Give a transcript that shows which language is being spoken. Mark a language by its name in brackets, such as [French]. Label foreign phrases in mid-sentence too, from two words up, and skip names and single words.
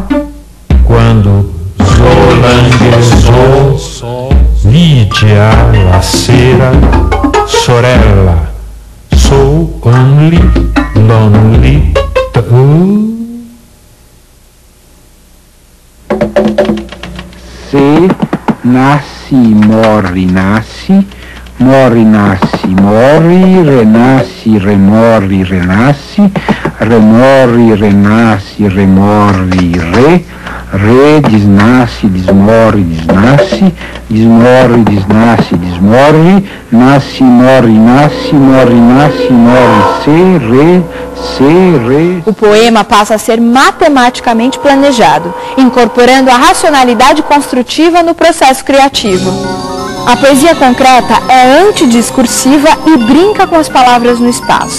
[Portuguese] Quando Zolanguezou, Lídia, Lacera, Sorella, [English] So Only, Lonely, [Portuguese] Se nasce, morre, nasce. Morre, nasce, morre, renasce, remorre, renasce, remorre, renasce, remorre, re, desnasce, desmorre, desnasce, desmorre, desnasce, desmorre, nasce, morre, nasce, morre, nasce, morre, se, re. O poema passa a ser matematicamente planejado, incorporando a racionalidade construtiva no processo criativo. A poesia concreta é antidiscursiva e brinca com as palavras no espaço.